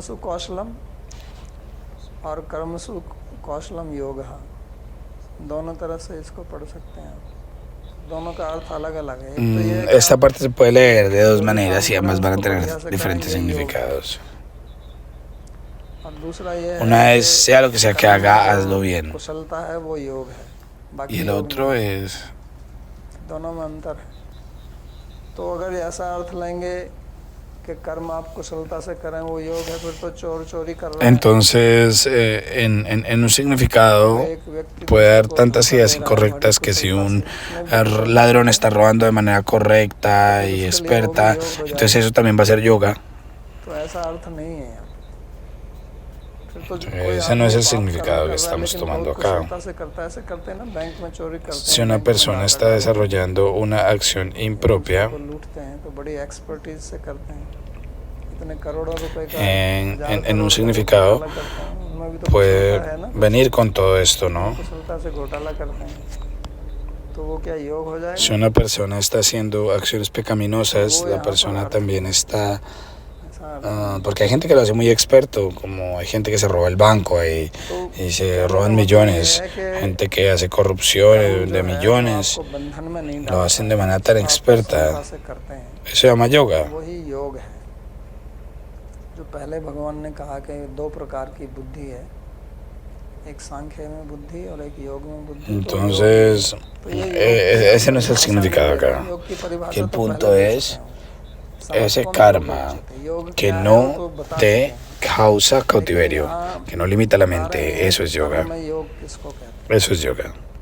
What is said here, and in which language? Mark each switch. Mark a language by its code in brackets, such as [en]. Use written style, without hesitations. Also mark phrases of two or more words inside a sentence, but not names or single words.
[es] Esta parte se puede leer de dos maneras y ambas van a tener diferentes significados. Una es, sea lo que sea que haga, hazlo bien. [hi] बाकी [es] y el [hi] योग [es] otro [hi] नहीं है। [es] es... [hi] दोनों में अंतर है। तो अगर ऐसा अर्थ लेंगे कि कर्म आप कुशलता से करें वो योग है, फिर तो चोरी कर रहे हैं। [es] Entonces, en un significado [hi] एक व्यक्ति [es] puede [hi] दूसरे [es] dar [hi] को [es] tantas [hi] धोखा [es] ideas [hi] दे रहा है बड़ी [es] incorrectas que si [hi] कुशलता [es] un [hi] से, उसने भी [es] ladrón está robando de manera correcta y [hi] उसके लिए वो भी [es] experta, [hi] योग हो [es] entonces [hi] जाएगा। [es] eso también va a ser yoga. [hi] तो ऐसा अर्थ नहीं है यहाँ। फिर तो [es] Ese no es el significado que estamos tomando acá. [hi] कुशलता से करता है, ऐसे करते हैं ना, बैंक में चोरी करते हैं, [es] Si una [hi] बैंक में [es] persona [hi] डाका [es] está [hi] डालते हैं, [es] desarrollando una acción impropia [hi] दूसरे को लूटते हैं, तो बड़ी एक्सपर्टीज से करते हैं। इतने करोड़ों रुपए का [es] en un significado [hi] घोटाला करते हैं, उनमें भी तो [es] puede [hi] कुशलता है ना, [es] venir con todo esto, ¿no? [hi] कुशलता से घोटाला करते हैं, तो वो क्या योग हो जाएगा? [es] Si una persona está haciendo acciones pecaminosas, la persona también está... porque hay gente que lo hace muy experto, como hay gente que se roba el banco y se roban millones, gente que hace corrupción de millones, lo hacen de manera tan experta. Eso se llama yoga. [hi] वही योग है जो पहले भगवान ने कहा कि दो प्रकार की बुद्धि है, एक सांख्य में बुद्धि और एक योग में बुद्धि। [es] Entonces, ese no es el significado acá. Que el punto es ese karma que no te causa cautiverio, que no limita la mente. Eso es yoga. Eso es yoga.